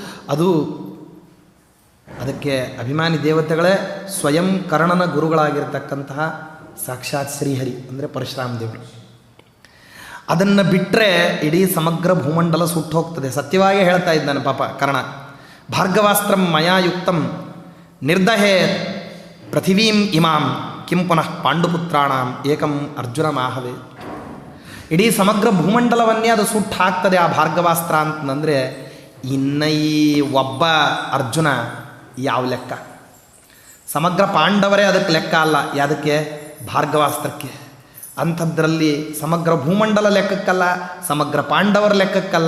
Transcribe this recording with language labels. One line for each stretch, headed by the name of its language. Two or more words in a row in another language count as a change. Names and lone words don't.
Kannada: ಅದಕ್ಕೆ ಅಭಿಮಾನಿ ದೇವತೆಗಳೇ ಸ್ವಯಂ ಕರ್ಣನ ಗುರುಗಳಾಗಿರ್ತಕ್ಕಂತಹ ಸಾಕ್ಷಾತ್ ಶ್ರೀಹರಿ ಅಂದರೆ ಪರಶುರಾಮ ದೇವರು. ಅದನ್ನು ಬಿಟ್ಟರೆ ಇಡೀ ಸಮಗ್ರ ಭೂಮಂಡಲ ಸುಟ್ಟು ಹೋಗ್ತದೆ. ಸತ್ಯವಾಗಿ ಹೇಳ್ತಾ ಇದ್ದಾನೆ ಪಾಪ ಕರ್ಣ.
Sanskrit: ಭಾರ್ಗವಾಸ್ತ್ರಂ ಮಯಾ ಯುಕ್ತಂ ನಿರ್ದಹೇ ಪೃಥಿವೀಂ ಇಮಾಂ ಕಿಂ ಪುನಃ ಪಾಂಡುಪುತ್ರಾಣಾಂ ಏಕಂ ಅರ್ಜುನ ಮಾಹವೇ.
Kannada: ಇಡೀ ಸಮಗ್ರ ಭೂಮಂಡಲವನ್ನೇ ಅದು ಸುಟ್ಟು ಹಾಕ್ತದೆ ಆ ಭಾರ್ಗವಾಸ್ತ್ರ ಅಂತಂದರೆ ಇನ್ನು ಈ ಒಬ್ಬ ಅರ್ಜುನ ಯಾವ ಲೆಕ್ಕ? ಸಮಗ್ರ ಪಾಂಡವರೇ ಅದಕ್ಕೆ ಲೆಕ್ಕ ಅಲ್ಲ. ಯಾವುದಕ್ಕೆ? ಭಾರ್ಗವಾಸ್ತ್ರಕ್ಕೆ. ಅಂಥದ್ರಲ್ಲಿ ಸಮಗ್ರ ಭೂಮಂಡಲ ಲೆಕ್ಕಕ್ಕಲ್ಲ, ಸಮಗ್ರ ಪಾಂಡವರ ಲೆಕ್ಕಕ್ಕಲ್ಲ.